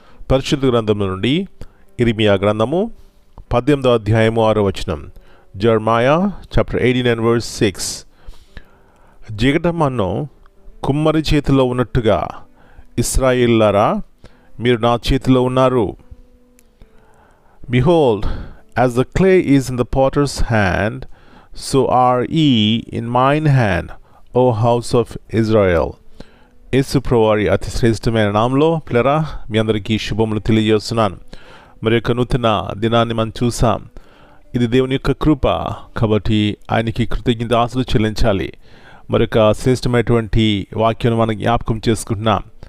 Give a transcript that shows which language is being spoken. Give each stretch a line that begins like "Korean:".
Telugu: పరిశుద్ధ గ్రంథం నుండి ఇర్మియా గ్రంథము 18వ అధ్యాయము 6వ వచనం. జెర్మాయా చాప్టర్ 89 verse 6. జిగటమన్ను కుమ్మరి చేతిలో ఉన్నట్టుగా ఇశ్రాయేలులారా మీరు నా చేతిలో ఉన్నారు.
English: Behold, as the clay is in the potter's hand, so are ye in mine hand, O house of Israel.
Telugu: యేసు ప్రభువారి అతి శ్రేష్టమైన నామంలో పిల్లరా మీ అందరికీ శుభములు తెలియజేస్తున్నాను. మరి యొక్క నూతన దినాన్ని మనం చూసాం. ఇది దేవుని యొక్క కృప కాబట్టి ఆయనకి కృతజ్ఞతాస్తుతులు చెల్లించాలి. మరొక శ్రేష్టమైనటువంటి వాక్యాన్ని మనం జ్ఞాపకం చేసుకుంటున్నాం.